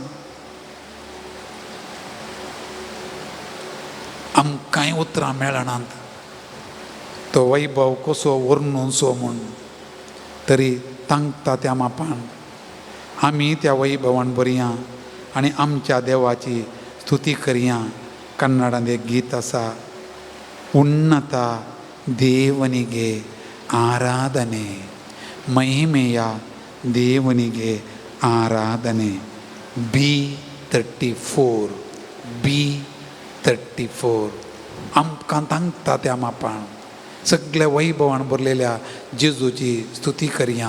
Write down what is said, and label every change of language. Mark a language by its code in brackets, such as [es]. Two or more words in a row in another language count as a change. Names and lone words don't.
[kok] आमकांय उतरां मेळनात तो वैभव कसो वर्णूचो म्हूण. तरी तांकता त्या मापान आमी त्या वैभवान बरया आनी आमच्या देवाची स्तुती करया. कन्नडांत एक गीत आसा, [kn] ಉನ್ನತ ದೇವನಿಗೆ ಆರಾಧನೆ, ಮಹಿಮೆಯ ದೇವನಿಗೆ ಆರಾಧನೆ. [kok] B34 B34 आमकां तांकता त्या मापान सगळ्या वैभवान भरलेल्या जेजूची स्तुती करया.